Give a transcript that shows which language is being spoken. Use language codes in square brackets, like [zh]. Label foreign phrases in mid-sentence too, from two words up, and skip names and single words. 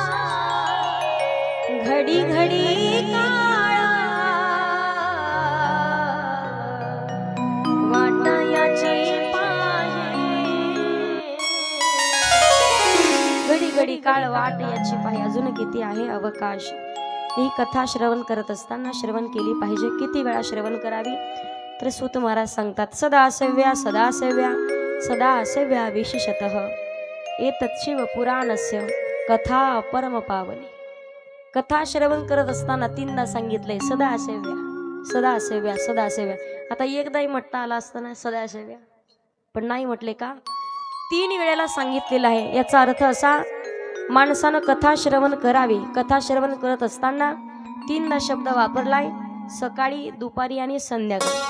[mr] घडी घडी काळ वाट याची पाहे, घडी घडी काळ वाट याची पाहे, अजून किती आहे अवकाश. ही कथा श्रवण करत असताना श्रवण केली पाहिजे. किती वेळा श्रवण करावी तर सूत महाराज सांगतात, [sa] सदा सेव्या सदा सेव्या सदा सेव्या विशेषतः एतत् शिव पुराणस्य कथा परम पावनी. [mr] कथा श्रवण करत असताना 3दा सांगितलंय [sa] सदा सेव्या, सदा सेव्या, सदा सेव्या. [mr] आता एकदाही म्हटता आला असताना [sa] सदा सेव्या, [mr] पण नाही म्हटले का? 3 वेळेला सांगितलेलं आहे. याचा अर्थ असा, माणसानं कथा श्रवण करावी. कथा श्रवण करत असताना 3दा शब्द वापरलाय, सकाळी, दुपारी आणि संध्याकाळी.